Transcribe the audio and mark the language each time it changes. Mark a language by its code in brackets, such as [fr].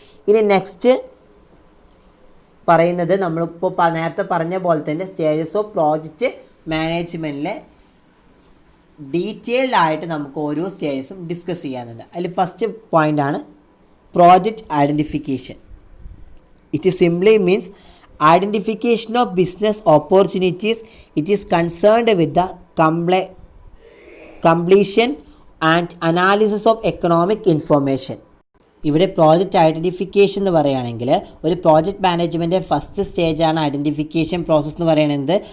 [ml] ഇനി നെക്സ്റ്റ് പറയുന്നത് നമ്മളിപ്പോൾ നേരത്തെ പറഞ്ഞ പോലെ തന്നെ സ്റ്റേജസ് ഓഫ് പ്രോജക്റ്റ് മാനേജ്മെൻറ്റിലെ ഡീറ്റെയിൽഡ് ആയിട്ട് നമുക്ക് ഓരോ സ്റ്റേജസും ഡിസ്കസ് ചെയ്യാനുണ്ട്. അതിൽ ഫസ്റ്റ് പോയിൻ്റാണ് [en] project identification. It simply means identification of business opportunities. It is concerned with the completion and analysis of economic information. [ml] ഇവിടെ പ്രോജക്റ്റ് ഐഡൻറ്റിഫിക്കേഷൻ എന്ന് പറയുകയാണെങ്കിൽ ഒരു പ്രോജക്റ്റ് മാനേജ്മെൻറ്റ് ഫസ്റ്റ് സ്റ്റേജാണ് ഐഡൻറ്റിഫിക്കേഷൻ പ്രോസസ്സ് എന്ന് പറയുന്നത്.